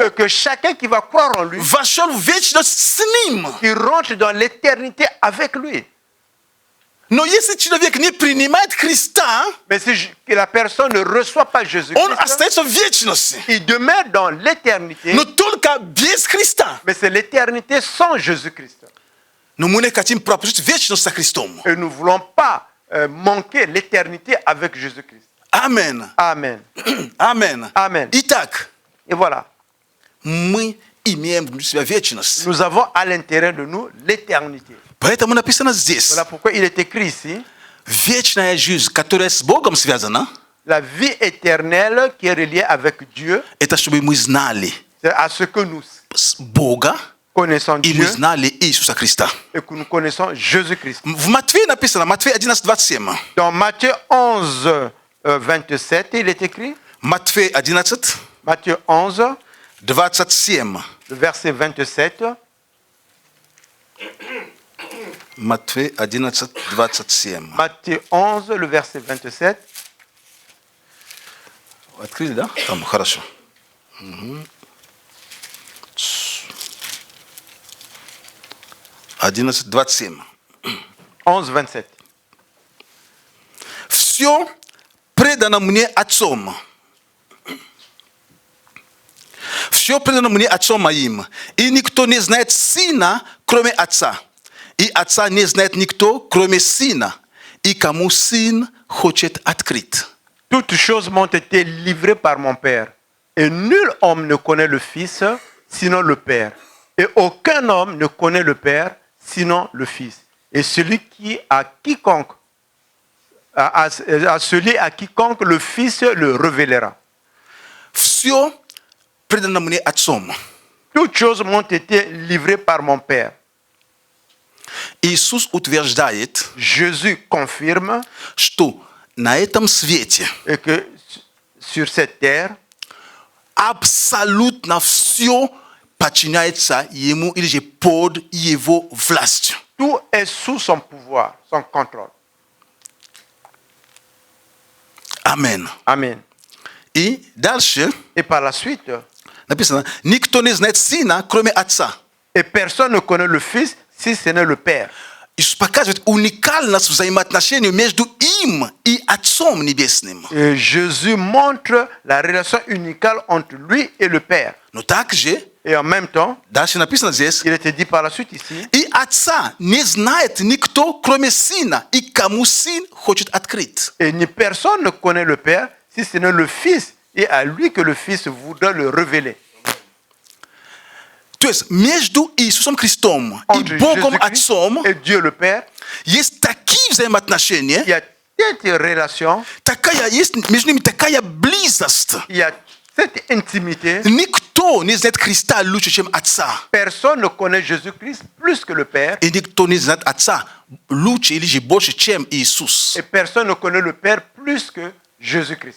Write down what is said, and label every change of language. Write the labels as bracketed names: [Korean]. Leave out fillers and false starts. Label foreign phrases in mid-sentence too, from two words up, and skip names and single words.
[French] Et que chacun qui va croire en lui, [Russian] вошел в вечность с Ним. [French] il rentre dans l'éternité avec lui. [Russian] Но если человек не принимает Христа, [French] Mais si que la personne ne reçoit pas [Russian] он [French] Jésus-Christ, [Russian] остается в вечности. [French] il demeure dans l'éternité. [Russian] Но только без Христа. [French] Mais c'est l'éternité sans Jésus-Christ. [Russian] Но мы не хотим пропустить вечность со Христом. [French] Et nous ne voulons pas manquer l'éternité avec Jésus-Christ. [Russian] Амен. [French] Amen. [Russian] Амен. [French] Amen. [Russian] Итак, [French] Et voilà. [Russian] мы имеем внутри себя вечность. [French] Nous avons à l'intérieur de nous l'éternité. [Russian] Поэтому написано здесь, [French] Voilà pourquoi il est écrit ici, [Russian] вечная жизнь, которая с Богом связана, [French] la vie éternelle qui est reliée avec Dieu, [Russian] это чтобы мы знали [French] c'est à ce que nous [Russian] Бога [French] connaissons [Russian] и мы [French] Dieu [Russian] знали Иисуса Христа. [French] et que nous connaissons Jésus-Christ. [Russian] В Матфея написано, Матфея 11:27. [French] Dans Matthieu 11, 27, il est écrit, [Russian] Матфея 11, [French] Matthieu 11, [Russian] 27. [French] le verset 27, [Russian] Матфея 11, 27. [French] Matthieu 11, le verset 27, [Russian] Открыли, да? Там, хорошо. Угу. 11:27. 11, 27. Все предано мне Отцом. Все предано мне Отцом моим. И никто не знает Сына, кроме Отца. И Отца не знает никто, кроме Сына. И кому Сын хочет открыть. [French] Toutes choses m'ont été livrées par mon Père. Et nul homme ne connaît le Fils, sinon le Père. Et aucun homme ne connaît le Père, sinon le Fils. Et celui qui à quiconque, à celui à quiconque le Fils le révélera. [Russian] Все предано мне Отцом. [French] Toutes choses m'ont été livrées par mon Père. [Russian] Иисус утверждает, [French] Jésus confirme [Russian] что на этом свете [French] et que sur cette terre, [Russian] абсолютно все подчиняется Ему или же под Его властью. [French] tout est sous son pouvoir, son contrôle. [Russian] Амен. [French] Amen. [Russian] И дальше [French] Et par la suite, [Russian] написано, никто не знает Сына, кроме Отца. [French] et personne ne connaît le Fils si ce n'est le Père. [Russian] Иисус показывает уникальность взаимоотношений между им и Отцом Небесным. [French] Et Jésus montre la relation unicale entre lui et le Père. [Russian] Но также, [French] Et en même temps, [Russian] дальше написано здесь, [French] il était dit par la suite ici, [Russian] и Отца не знает никто, кроме Сына, и кому Сын хочет открыть. [French] et ni personne ne connaît le Père si ce n'est le Fils, et à lui que le Fils voudra le révéler. [Russian] То есть между Иисусом Христом и [French] Entre [Russian] Богом [French] Jésus-Christ [Russian] Отцом [French] et Dieu le Père, [Russian] есть такие взаимоотношения, [French] il y a cette relation, il y a cette intimité. Personne ne connaît Jésus-Christ plus que le Père. Et personne ne connaît le Père plus que Jésus-Christ.